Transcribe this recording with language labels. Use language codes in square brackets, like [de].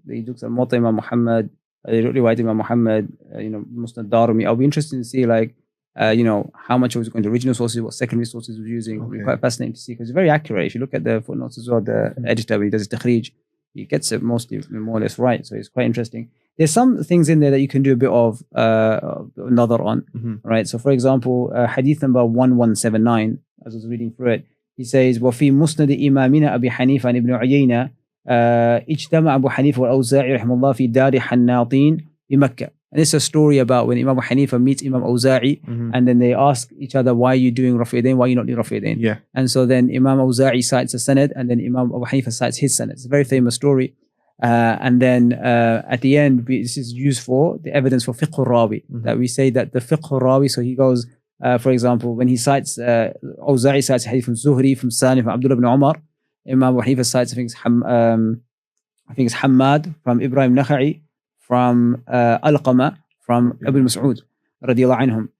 [en] He looks at Muwatta Imam Muhammad, Riwayat Imam Muhammad, Musnad Darimi. I'll be interested to see, like, how much was going to original sources, what secondary sources he was using. It'll be quite fascinating to see because it's very accurate. If you look at the footnotes as well, the editor, when he does his takhrij, he gets it mostly more or less right. So it's quite interesting. There's some things in there that you can do a bit of nadar on, right? So for example, hadith number 1179, as I was reading through it, he says, [ar] وَفِي مُسْنَدِ إِمَامِنَا أَبِي حَنِيفَ عن ابن عيينة اجتمع أبو حنيفة والأوزاعي رحمه الله في دار حناطين بمكة. [en] And it's a story about when Imam Abu Hanifa meets Imam Awza'i, and then they ask each other, why are you doing Rafi' Yadayn? Why are you not doing Rafi' Yadayn? Yeah. And so then Imam Awza'i cites a sanad, and then Imam Abu Hanifa cites his sanad. It's a very famous story. And then at the end, this is used for the evidence for fiqh al-rawi, that we say that the fiqh al-rawi, so he goes, for example, when he cites, Awza'i cites hadith from Zuhri, from Sani, from Abdullah ibn Umar, Imam Abu Hanifa cites, I think it's Hammad, from Ibrahim Nakha'i, from Alqama, from Ibn Mas'ud, radiallahu anhum.